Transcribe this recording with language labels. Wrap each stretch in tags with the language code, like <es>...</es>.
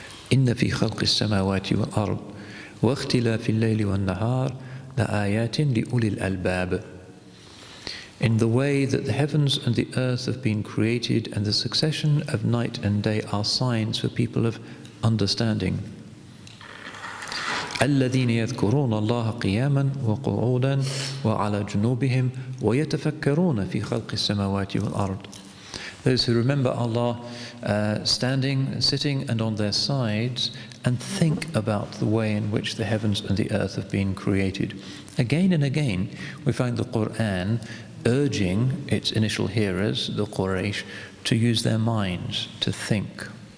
<ar>إِنَّ فِي خَلْقِ السَّمَاوَاتِ وَالْأَرْضِ وَاخْتِلَافِ اللَّيْلِ وَالنَّهَارِ لَآيَاتٍ لِأُولِي الْأَلْبَابِ.</ar> <en>In the way that the heavens and the earth have been created, and the succession of night and day are signs for people of understanding.</en> <ar>الذين يذكرون الله قياما وقعودا وعلى جنوبهم ويتفكرون في خلق السماوات والأرض.</ar> <en>Those who remember Allah standing, sitting and on their sides, and think about the way in which the heavens and the earth have been created. Again and again we find the Quran urging its initial hearers, the Quraysh, to use their minds, to think.</en>